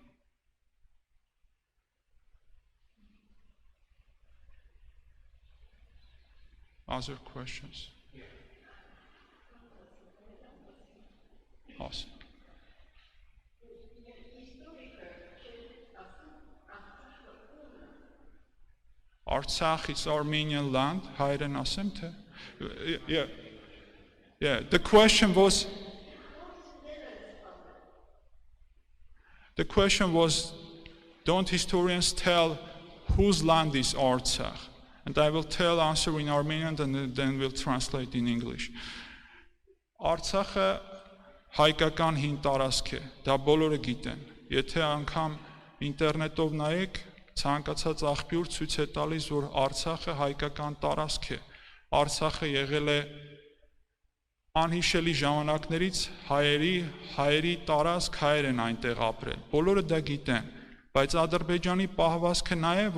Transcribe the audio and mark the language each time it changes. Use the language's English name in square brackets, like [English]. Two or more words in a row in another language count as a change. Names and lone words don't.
[English] Other questions? Awesome. Artsakh is Armenian land. [Armenian] Հայերեն ասեմ թե? [English] Yeah. The question was, don't historians tell whose land is Artsakh? And I will answer in Armenian and then we'll translate in English. [Armenian] Artsakhe հայկական հին տարածք է, դա բոլորը գիտեն։ Եթե անգամ ինտերնետով նայեք, ցանկացած աղբյուր ցույց է տալիս, որ Արցախը հայկական տարածք է։ Արցախը եղել է անհիշելի ժամանակներից հայերի տարածք, հայեր են այնտեղ ապրել։ Բոլորը դա գիտեն, բայց Ադրբեջանի պահվածքը նա է,